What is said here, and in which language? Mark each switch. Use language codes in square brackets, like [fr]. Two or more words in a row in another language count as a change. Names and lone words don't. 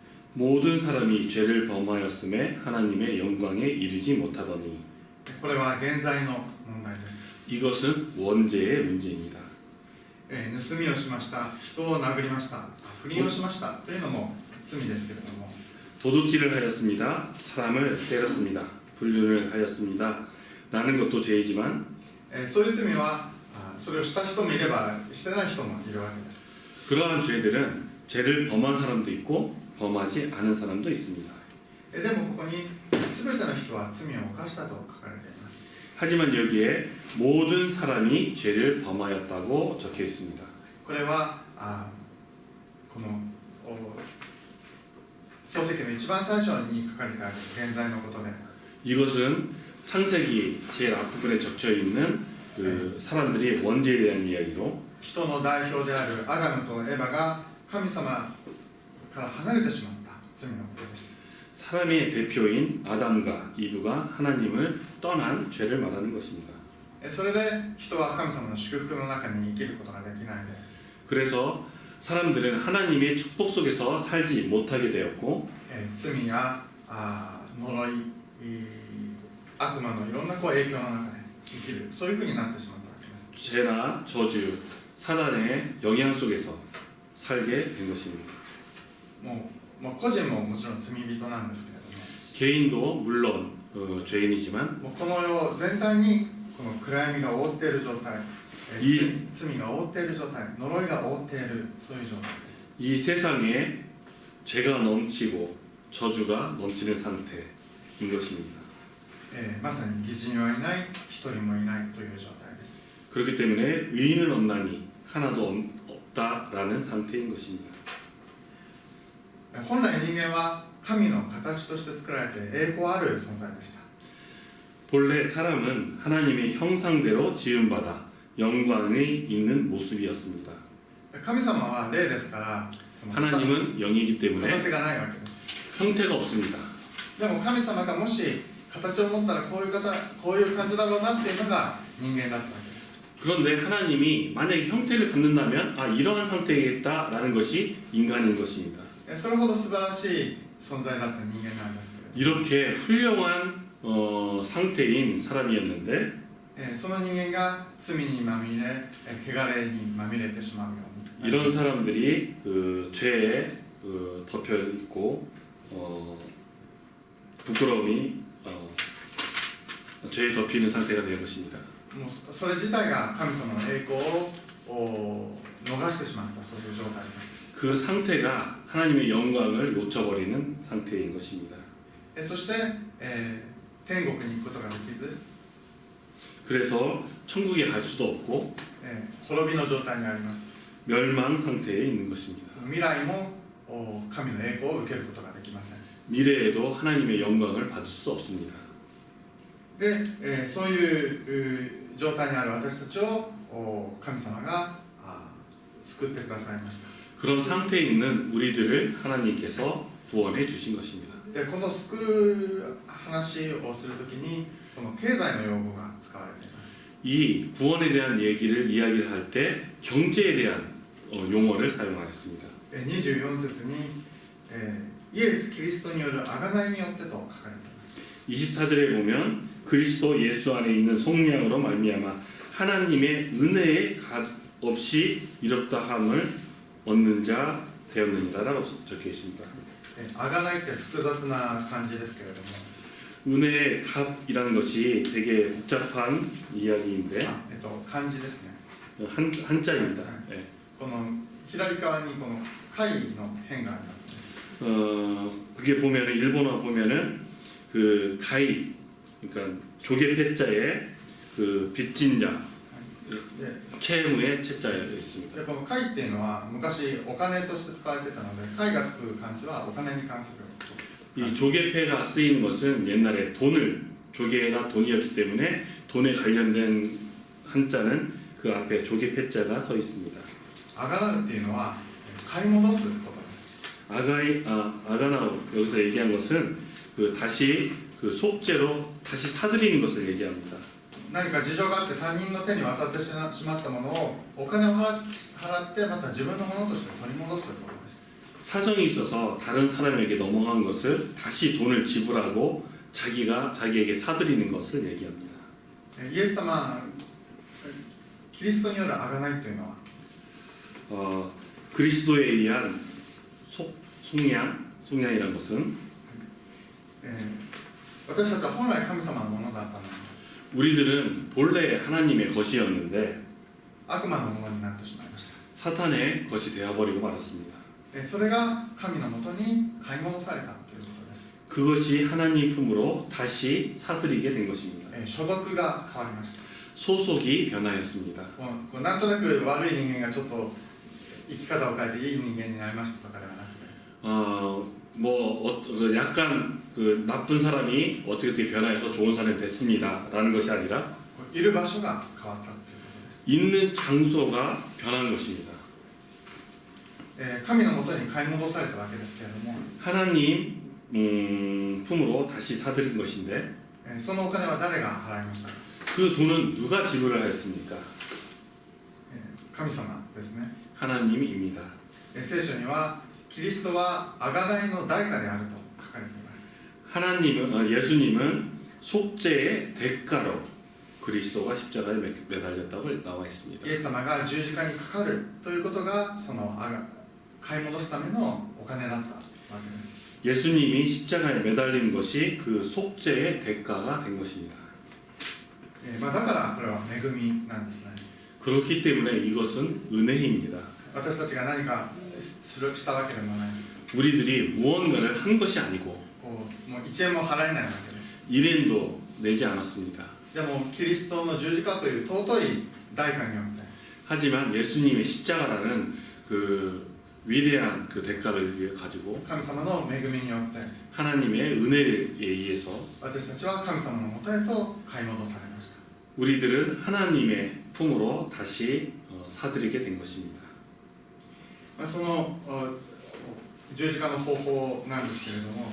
[ko] 모든 사람이 죄를 범하였음에 하나님의 영광에 이르지 못하더니 [ja] これは現在の問題です。 [ko] 이것은 원죄의 문제입니다. [ja] 盗みをしました、人を殴りました、不倫をしましたというのも罪ですけれども、 [ko] 도둑질을 하였습니다. 사람을 때렸습니다. 불륜을 하였습니다. 라는 것도 죄이지만 [ja] そういう罪はそれをした人もいればしてない人もいるわけです。 [ko] 그러한 죄들은 죄를 범한 사람도 있고 범하지 않은 사람도 있습니다. [ja] でもここに全ての人は罪を犯したと書かれています。 [ko] 하지만 여기에 모든 사람이 죄를 범하였다고 적혀 있습니다. [ja] これはこの創世記の一番最初に書かれてある現在のことで、 [ko] 이것은 창세기 제일 앞부분에 적혀 있는 그 사람들이 원죄에 대한 이야기로 [ja] 人の代表であるアダムとエバが神様から離れてしまった罪のことです。 [ko] 사람의 대표인 아담과 이브가 하나님을 떠난 죄를 말하는 것입니다. [ja] それで人は神様の祝福の中に生きることができないで、 [ko] 그래서 사람들은 하나님의 축복 속에서 살지 못하게 되었고 [ja] 罪や呪い、悪魔のいろんな影響の中で生きる、そういうふうになってしまったわけです。 [ko] 죄나 저주, 사단의 영향 속에서 살게 된 것입니다. [ja] もう個人ももちろん罪人なんですけれども、 [ko] 개인도 물론 죄인이지만 [ja] もうこの世全体にこの暗闇が覆っている状態、罪が覆っている状態、呪いが覆っている、そういう状態です。 [ko] 이 세상에 죄가 넘치고 저주가 넘치는 상태인 것입니다. [ja] まさに義人はいない、一人もいないという状態です。 [ko] 그렇기 때문에 의인은 없나니 하나도 없다라는 상태인 것입니다. [ja] 本来人間は神の形として作られて栄光ある存在でした。 [ko] 본래 사람은 하나님의 형상대로 지음받아 영광이 있는 모습이었습니다. [ja] 神様は霊ですから、 [ko] 하나님은 영이기 때문에 [ja] 形がないわけです。 [ko] 형태가 없습니다. [ja] でも神様がもし形を持ったらこういう感じだろうなっていうのが人間だったわけです。 [ko] 그런데 하나님이 만약에 형태를 갖는다면 이러한 상태이겠다라는 것이 인간인 것입니다. [ja] それほど素晴らしい存在だった人間なんですけれども、 [ko] 이렇게 훌륭한 상태인 사람이었는데 [ja] その人間が罪にまみれ、汚れにまみれてしまうように、 [ko] 이런 사람들이 죄에 덮여 있고 부끄러움이 죄에 덮이는 상태가 된 것입니다. [ja] もうそれ自体が神様の栄光を逃してしまった、そういう状態です。 [ko] 그 상태가 하나님의 영광을 놓쳐버리는 상태인 것입니다. [ja] そして、天国に行くことができず、 [ko] 그래서 천국에 갈 수도 없고 [ja] 滅びの状態にあります。 [ko] 멸망 상태에 있는 것입니다. [ja] 未来も神の栄光を受けることができません。 [ko] 미래에도 하나님의 영광을 받을 수 없습니다. [ja] で、そういう状態にある私たちを神様が救ってくださいました。 [ko] 그런 상태에 있는 우리들을 하나님께서 구원해 주신 것입니다. [ja] でこの救う話をするときにこの経済の用語が使われています。 [ko] 이 구원에 대한 이야기를 할 때 경제에 대한 용어를 사용하였습니다. [ja] 24 節に、イエス・キリストによる贖いによってと書かれています。 [ko] 24절에 보면 그리스도 예수 안에 있는 속량으로 말미암아 하나님의 은혜에 값없이 이롭다함을 얻는 자 되었느니라라고 적혀 있습니다. [ja] 贖いって複雑な感じですけれども、 [ko] 은혜의 값이라는 것이 되게 복잡한 이야기인데 [ja] 漢字ですね。 [ko] 한자입니다. 네. [ja] この左側にこの貝の辺がありますね。 [ko] 그게 보면은 일본어 보면은 그 가이 그러니까 조개 패자에 그 빚진 자 [ja] で [ko] 채무의 채자에 있습니다. [ja] でこの貝っていうのは昔お金として使われてたので、貝がつく漢字はお金に関する。 [ko] 이 조개패가 쓰이는 것은 옛날에 조개가 돈이었기 때문에 돈에 관련된 한자는 그 앞에 조개패자가 서 있습니다. [ja] あがなうっていうのは買い戻すことです。 [ko] 아가나우 여기서 얘기한 것은 그 다시 그 속죄로 다시 사들이는 것을 얘기합니다. [ja] 何か事情があって他人の手に渡ってしまったものをお金を払ってまた自分のものとして取り戻すことです。 [ko] 사정이 있어서 다른 사람에게 넘어간 것을 다시 돈을 지불하고 자기에게 사들이는 것을 얘기합니다. [ja] イエス様、キリストによるあがないというのは、 [ko] 그리스도에 의한 속량이라는 것은 [ja] 私たちは本来神様のものだったのに [ko] 우리들은 본래 하나님의 것이었는데 [ja] 悪魔のものになってしまいました。 [ko] 사탄의 것이 되어버리고 말았습니다. [ja] それが神のもとに買い戻されたということです。 [ko] 그것이 하나님 품으로 다시 사들이게 된 것입니다. [ja] 所属が変わりました。 [ko] 소속이 변하였습니다. [ja] なんとなく悪い人間がちょっと生き方を変えていい人間になりましたとかではなくて、 [ko] 약간 그 나쁜 사람이 어떻게 변화해서 좋은 사람이 됐습니다라는 것이 아니라 [ja] いる場所が変わったということです。 [ko] 있는 장소가 변한 것입니다. [ja] 神のもとに買い戻されたわけですけれども、 [ko] 하나님 품으로 다시 사들인 것인데 [ja] そのお金は誰が払いましたか。 [ko] 그 돈은 누가 지불을 하였습니까? [ja] 神様ですね。 [ko] 하나님입니다. [ja] 聖書にはキリストは贖いの代価であると書かれています。 [ko] 예수님은 속죄의 대가로 그리스도가 십자가에 매달렸다고 나와 있습니다. [ja] イエス様が十字架にかかるということがその買い戻すためのお金だったわけです。 [ko] 예수님이 십자가에 매달린 것이 그 속죄의 대가가 된 것입니다. [ja] だからこれは恵みなんですね。 [ko] 그렇기 때문에 이것은 은혜입니다. [ja] 私たちが何かしたわけでもない。 [ko] 우리들이 무언가를 한 것이 아니고 [ja] もう1円も払えないわけです。 [ko] 1엔도 내지 않았습니다. [ja] でもキリストの十字架という尊い代価によって [ko] 하지만 예수님의 십자가라는 그 위대한 그 대가를 가지고 [ja] 神様の恵みによって [ko] 하나님의 은혜에 의해서 [ja] 私たちは神様のもとへと買い戻されました。 [ko] 우리들은 하나님의 품으로 다시 사들이게 된 것입니다. [ja] その十字架の方法なんですけれども、